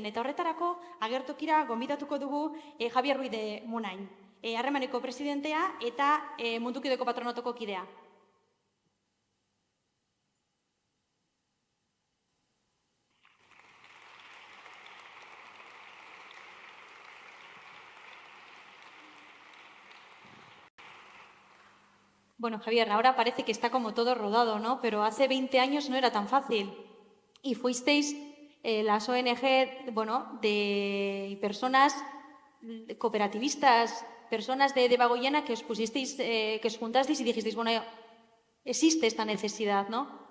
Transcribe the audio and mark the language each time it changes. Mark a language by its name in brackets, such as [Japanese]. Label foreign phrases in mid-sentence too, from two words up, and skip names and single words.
[Basque] Eta horretarako agertokira gonbidatuko dugu Javier Ruiz de Munain, harremaneko presidentea eta Mundukideko patronatuko kidea. [Spanish] Bueno, Javier, ahora parece que está como todo rodado, ¿no? Pero hace 20 años no era tan fácil. Y fuisteis las ONG, de personas cooperativistas, personas de Debagoiena que os pusisteis, que os juntasteis y dijisteis, existe esta necesidad, ¿no?